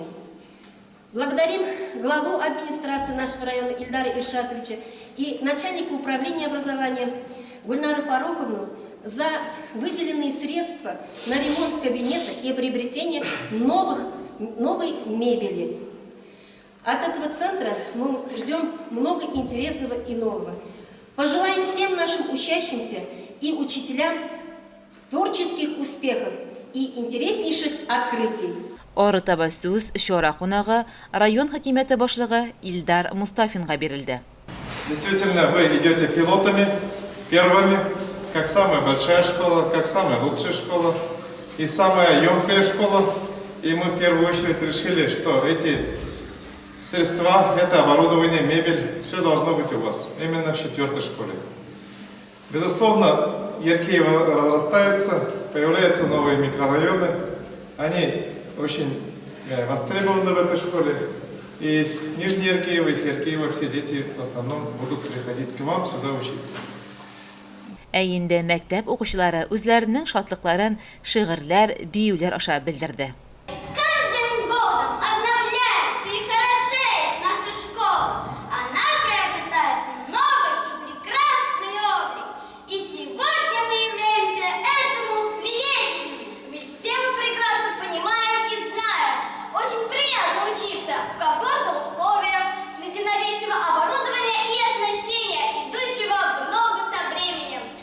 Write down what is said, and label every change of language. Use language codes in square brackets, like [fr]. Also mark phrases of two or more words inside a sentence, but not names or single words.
[ru] Благодарим главу администрации нашего района Ильдара Иршатовича и начальника управления образованием Гульнару Фаруховну за выделенные средства на ремонт кабинета и приобретение новой мебели. От этого центра мы ждем много интересного и нового. Пожелаем всем нашим учащимся и учителям творческих успехов и интереснейших открытий. [tt] Орытаба сүз чара кунагы район хакимияте башлыгы Илдар Мустафинга бирелде. [ru] Действительно, вы идете пилотами, первыми, как самая большая школа, как самая лучшая школа и самая емкая школа. И мы в первую очередь решили, что эти средства, это оборудование, мебель, все должно быть у вас, именно в 4-й школе. Безусловно, Яркеево разрастается, появляются новые микрорайоны, они очень востребованы в этой школе. И с Нижней Яркеева, и с Яркеева все дети в основном будут приходить к вам сюда учиться. [tt] Инде мәктәп укучылары үзләренең шатлыкларын шигырьләр, биюләр аша белдерде. [ru] С каждым годом обновляется и хорошеет наша школа. Она приобретает новый и прекрасный облик. И сегодня мы являемся этому свидетелями. Ведь все мы прекрасно понимаем и знаем. Очень приятно учиться в комфортных условиях, среди новейшего оборудования и оснащения, идущего в ногу со временем.